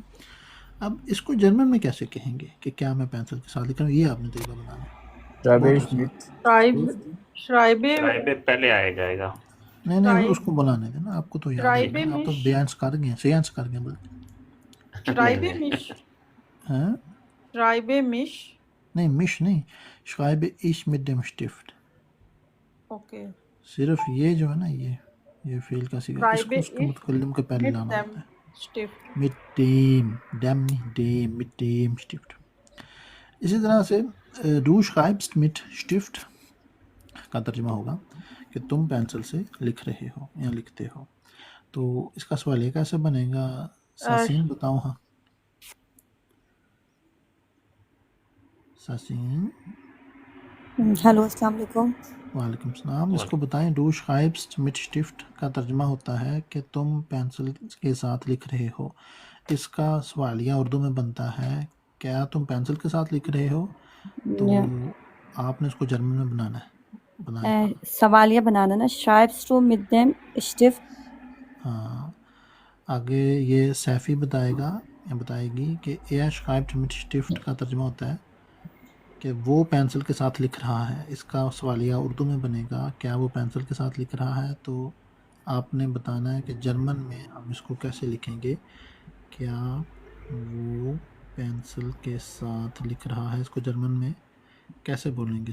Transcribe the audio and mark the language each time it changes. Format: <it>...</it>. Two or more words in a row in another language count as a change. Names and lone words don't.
<ur>اب اس کو جرمن میں کیسے کہیں گے کہ کیا میں پینسل کے ساتھ لکھ رہا ہوں، یہ آپ نے طریقہ بنانا ہے.</ur> <de>Schreibe</de> <ur>پہلے آیا جائے گا. نہیں اس کو بنانے دینا، آپ کو تو یاد ہے,</ur> <de>Schreibe</de> <ur>آپ تو</ur> <de>mich,</de> <ur>بیان کر گئے، سینس کر گئے بلکہ.</ur> <de>schreibe mich,</de> <ur>हाँ</ur> <de>schreibe mich.</de> <ur>نہیں، मिश نہیں,</ur> <de>schreibe ich mit dem Stift।</de> <en>Okay.</en> <ur>صرف یہ جو ہے نا، یہ فعل کا صیغہ، اس کو</ur> <de>Schreibe</de> <ur>اس کے</ur> <de>ich</de> <ur>متکلم کے پہلے</ur> <de>mit</de> <ur>लाना</ur> <de>dem</de> <ur>ہوتا ہے.</ur> <de>Stift. mit dem, dem नहीं, dem, mit dem Stift।</de> <ur>اسی طرح سے</ur> <de>du schreibst mit Stift</de> <ur>کا ترجمہ ہوگا کہ تم پینسل سے لکھ رہے ہو یا لکھتے ہو. تو اس کا سوال یہ کیسے بنے گا، ساسین بتاؤ ہاں. सासीन, ہیلو السلام علیکم. وعلیکم السلام۔ اس کو بتائیں,</ur> <de>du schreibst mit Stift</de> <ur>کا ترجمہ ہوتا ہے کہ تم پینسل کے ساتھ لکھ رہے ہو. اس کا سوالیہ اردو میں بنتا ہے کیا تم پینسل کے ساتھ لکھ رہے ہو، تو آپ نے اس کو جرمن میں بنانا ہے، بنائیں. سوالیہ بنانا نا,</ur> <de>schreibst du mit dem Stift?</de> <ur>ہاں، آگے یہ سیفی بتائے گا یا بتائے گی کہ</ur> <de>er schreibt mit Stift</de> <ur>کا ترجمہ ہوتا ہے کہ وہ پینسل کے ساتھ لکھ رہا ہے. اس کا سوالیہ اردو میں بنے گا کیا وہ پینسل کے ساتھ لکھ رہا ہے، تو آپ نے بتانا ہے کہ جرمن میں ہم اس کو کیسے لکھیں گے، کیا وہ پینسل کے ساتھ لکھ رہا ہے، اس کو جرمن میں کیسے بولیں گے.</ur>